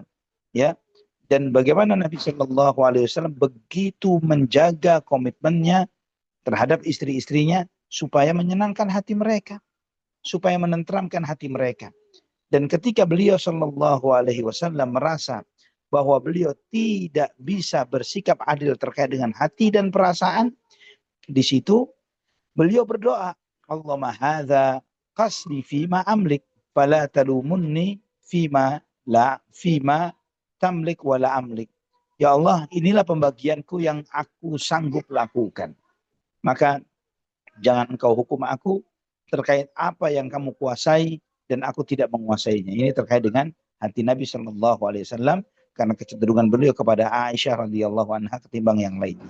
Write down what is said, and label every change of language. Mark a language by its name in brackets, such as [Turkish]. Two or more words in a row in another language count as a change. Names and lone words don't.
[Indonesian] Ya, dan bagaimana Nabi [Arabic] صلى الله عليه وسلم [Indonesian] begitu menjaga komitmennya terhadap istri-istrinya supaya menyenangkan hati mereka, supaya menenteramkan hati mereka. Dan ketika beliau [Arabic] صلى الله عليه وسلم [Indonesian] merasa bahwa beliau tidak bisa bersikap adil terkait dengan hati dan perasaan, di situ beliau berdoa, [Arabic] اللهم هذا قسمي فيما أملك فلا تلمني فيما تملك ولا أملك. [Indonesian] Ya Allah, inilah pembagianku yang aku sanggup lakukan. Maka jangan engkau hukum aku terkait apa yang kamu kuasai dan aku tidak menguasainya. Ini terkait dengan hati Nabi [Arabic] صلى الله عليه وسلم [Indonesian] karena kecenderungan beliau kepada Aisyah [Arabic] رضي الله عنها [Indonesian] ketimbang yang lainnya.